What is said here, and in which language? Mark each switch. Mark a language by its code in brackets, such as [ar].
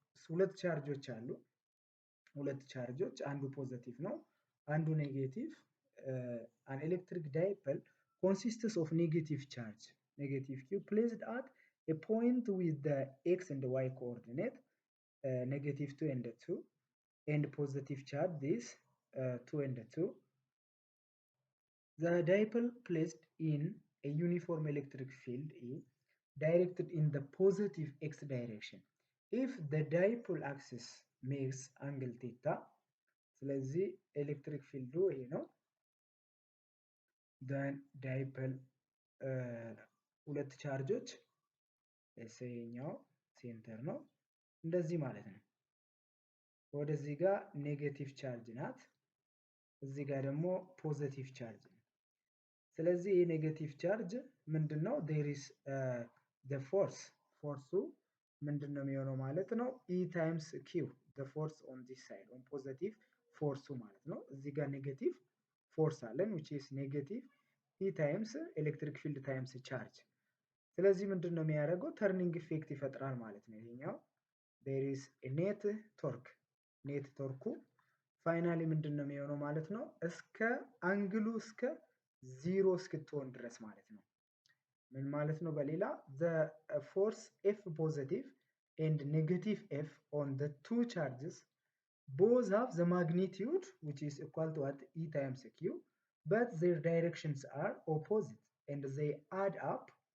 [am] ሁለት ቻርጆች አሉ። ሁለት ቻርጆች አንዱ ፖዚቲቭ ነው አንዱ ኔጌቲቭ። [en] an electric dipole consists of negative charge negative q placed at a point with the x and y coordinate negative 2 and 2 and positive charge this 2 and 2. The dipole placed in a uniform electric field is directed in the positive x direction if the dipole axis makes angle theta. [am] ስለዚህ ኤሌክትሪክ ፊልዱ ይሄ ነው። then dipole ሁለት ቻርጆች ለሰኛው ሴንተር ነው እንደዚህ ማለት ነው። ወደዚህ ጋር ኔጌቲቭ ቻርጅ ናት፣ እዚህ ጋር ደግሞ ፖዚቲቭ ቻርጅ ነው። ስለዚህ ይሄ ኔጌቲቭ ቻርጅ ምንድነው? [en] there is the force [am] ፎርሱ ምንድነው የሚሆነው ማለት ነው? [en] E times Q the force on this side on positive [am] ፎርሱ ማለት ነው። እዚህ ጋር ኔጌቲቭ ፎርስ አለን [en] which is negative E times electric field times charge። [am] ስለዚህ ምንድነው የሚያደርገው? ተርኒንግ ኢፌክት ይፈጥራል ማለት ነው ይሄኛው። [en] there is a net torque [am] ኔት ቶርኩ ፋይናሊ ምንድነው የሚሆነው ማለት ነው? እስከ አንግሉ እስከ 0 እስክትሆን ድረስ ማለት ነው። ምን ማለት ነው? [en] በሌላ the force F positive and negative F on the two charges both have the magnitude which is equal to what E times Q but their directions are opposite and they add up